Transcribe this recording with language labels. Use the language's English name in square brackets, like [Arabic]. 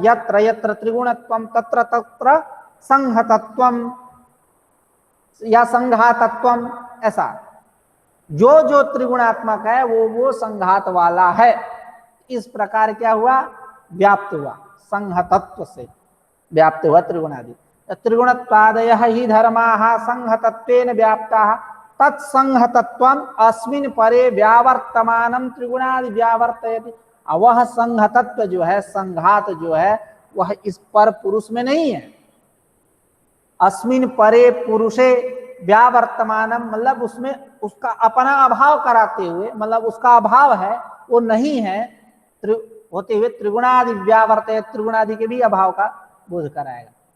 [Sanskrit] यत्र यत्र त्रिगुणत्वम तत्र तत्र संहतत्वम [Hindi] या संघातत्वम, ऐसा जो जो त्रिगुणात्मक है वो संघात वाला है। इस प्रकार क्या हुआ, व्याप्त हुआ, संहतत्व से व्याप्त हुआ त्रिगुणादि। [Sanskrit] त्रिगुणत्वादयः ही धर्माः संहतत्वेन व्याप्ताः तत्संहतत्वम् अस्मिन् परे व्यावर्तमानं त्रिगुणादि व्यावर्तयति। [Hindi] वह संहतत्व जो है, संघात जो है, वह इस पर पुरुष में नहीं है। [Sanskrit] अस्मिन् परे पुरुषे व्यावर्तमानम, [Hindi] मतलब उसमें उसका अपना अभाव कराते हुए, मतलब उसका अभाव है, वो नहीं है होते हुए [Sanskrit] त्रिगुणादि व्यावर्तयति, [Hindi] त्रिगुणादि के भी अभाव का बोध कराएगा।